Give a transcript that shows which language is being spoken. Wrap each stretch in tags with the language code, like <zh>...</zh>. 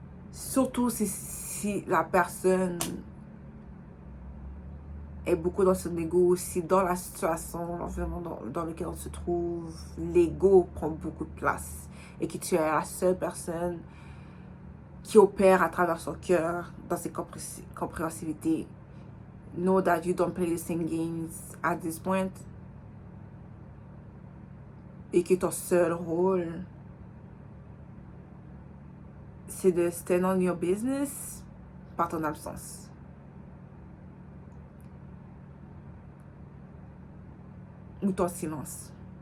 <fr>Surtout si la personne est beaucoup dans son ego, si dans la situation, l'environnement dans lequel on se trouve, l'ego prend beaucoup de place et que tu es la seule personne qui opère à travers son cœur dans ses compréhensibilités.</fr> <en>Know that you don't play the same games at this point.</en> <fr>Et que ton seul rôle, c'est de</fr> <en>stand on your business</en> <fr>par ton absence. Ou ton silence.</fr>